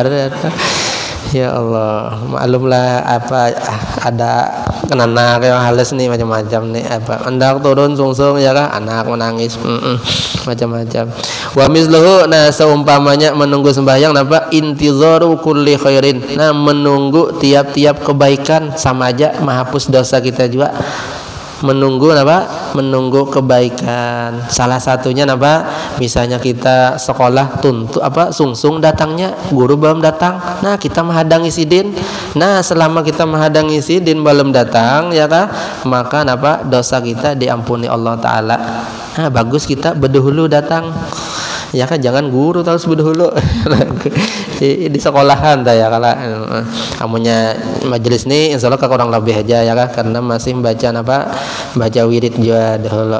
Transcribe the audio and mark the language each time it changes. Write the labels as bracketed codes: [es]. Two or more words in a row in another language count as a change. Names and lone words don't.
[bjn] Ya Allah, maklumlah apa ada anak yang halus nih macam-macam nih apa hendak turun sungsung ya kan, anak menangis macam-macam. [ar] ومثله, [id] nah seumpamanya menunggu sembahyang napa [ar] انتظار كل خير. [id] Nah, menunggu tiap-tiap kebaikan sama aja menghapus dosa kita juga. Menunggu apa? Menunggu kebaikan. Salah satunya apa? Misalnya kita sekolah tuntut apa sungsung datangnya, guru belum datang. [bjn] Nah, kita menghadangi sidin. Nah, selama kita menghadangi sidin belum datang ya kan? [id] Maka apa? Dosa kita diampuni Allah Ta'ala. Nah, bagus kita berdahulu datang. [bjn] Ya kan, jangan guru terus berdahulu di sekolahan dah ya kalau amunya majelis nih insya Allah kurang lebih aja ya kan, karena masih baca wirid juga dahulu.